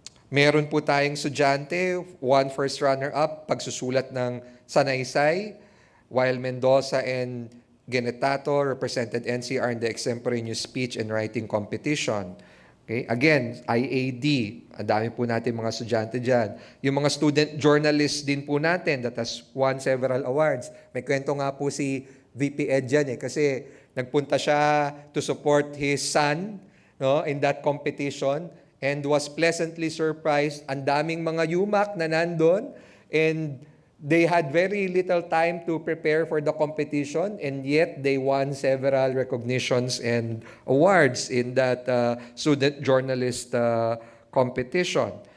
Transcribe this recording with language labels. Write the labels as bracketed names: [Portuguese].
[Filipino] Meron po tayong estudyante, [English] one first runner-up, [Filipino] pagsusulat ng sanaysay, [English] while Mendoza and Genetato represented NCR in the extemporaneous speech and writing competition. Okay? [Filipino] Again, IAD, ang dami po natin mga estudyante dyan. Yung mga [English] student journalists [Filipino] din po natin [English] that has won several awards. [Filipino] May kwento nga po si VP Ed dyan kasi nagpunta siya [English] to support his son, [Filipino] no, [English] in that competition and was pleasantly surprised. [Filipino] Ang daming mga yumak na nandun [English] and they had very little time to prepare for the competition and yet they won several recognitions and awards in that student journalist competition.